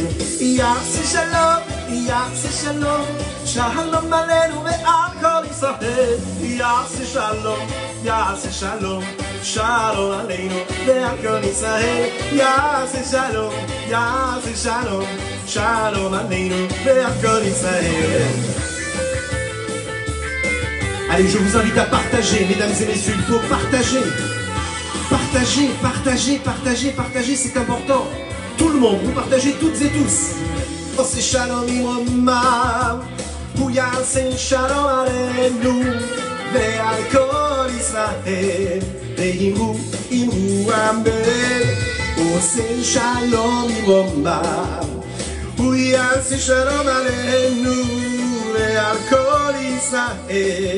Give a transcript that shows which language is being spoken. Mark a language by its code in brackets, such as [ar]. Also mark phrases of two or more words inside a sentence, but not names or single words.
[he] יעשה שלום, יעשה שלום, שלום עלינו ועל כל ישראל. יעשה שלום, יעשה שלום, שלום עלינו ועל כל ישראל. יעשה שלום, יעשה שלום, שלום עלינו ועל כל ישראל. [fr] Allez, je vous invite à partager, mesdames et messieurs, il faut partager. Partager, partager, partager, partager, c'est important. Tout le monde, vous partagez toutes et tous. Oh, c'est [he] שלום במרומיו, הוא יעשה שלום עלינו ועל כל ישראל. ואמרו אמן. הוא עושה שלום imromav, הוא יעשה שלום עלינו ועל כל ישראל.